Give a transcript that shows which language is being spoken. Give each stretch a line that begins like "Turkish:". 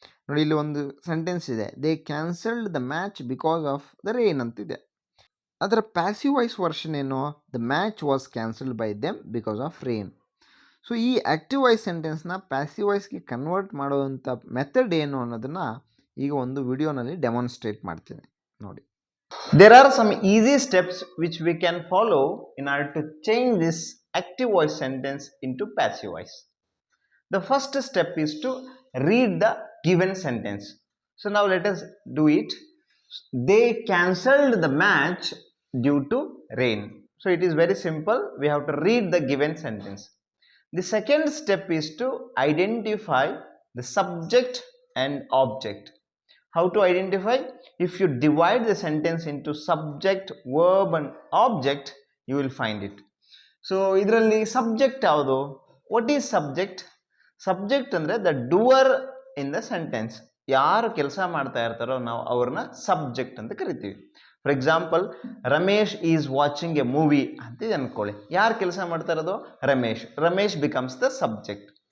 Kannada: ನೋಡಿ ಇಲ್ಲಿ ಒಂದು ಸೆಂಟೆನ್ಸ್ ಇದೆ,
English: They cancelled the match because of the rain ಅಂತಿದೆ.
Kannada: ಅದರ ಪ್ಯಾಸಿವ್ ವಾಯ್ಸ್ ವರ್ಷನ್ ಏನು,
English: The match was cancelled by them because of rain.
Kannada: So ಈ ಆ್ಯಕ್ಟಿವ್ ವಾಯ್ಸ್ ಸೆಂಟೆನ್ಸ್ನ ಪ್ಯಾಸಿವ್ ವಾಯ್ಸ್ಗೆ ಕನ್ವರ್ಟ್ ಮಾಡುವಂಥ ಮೆಥಡ್ ಏನು ಅನ್ನೋದನ್ನು ಈಗ ಒಂದು ವಿಡಿಯೋನಲ್ಲಿ ಡೆಮಾನ್ಸ್ಟ್ರೇಟ್ ಮಾಡ್ತೀನಿ ನೋಡಿ.
English: There are some easy steps which we can follow in order to change this active voice sentence into passive voice. The first step is to read the given sentence. So now let us do it. They cancelled the match due to rain. So it is very simple. We have to read the given sentence. The second step is to identify the subject and object. How to identify? If you divide the sentence into subject, verb and object, you will find it. So
Kannada: ಇದರಲ್ಲಿ subject ಯಾವುದು?
English: What is subject?
Kannada: Subject ಅಂದರೆ
English: The doer in the sentence.
Kannada: ಯಾರು ಕೆಲಸ ಮಾಡ್ತಾ ಇರ್ತಾರೋ ನಾವು ಅವ್ರನ್ನ subject ಅಂತ ಕರಿತೀವಿ.
English: for example, Ramesh is watching a movie
Kannada: ಅಂತ ಅನ್ಕೊಳ್ಳಿ. ಯಾರು ಕೆಲಸ ಮಾಡ್ತಾ ಇರೋದು? Ramesh.
English: Ramesh becomes the subject.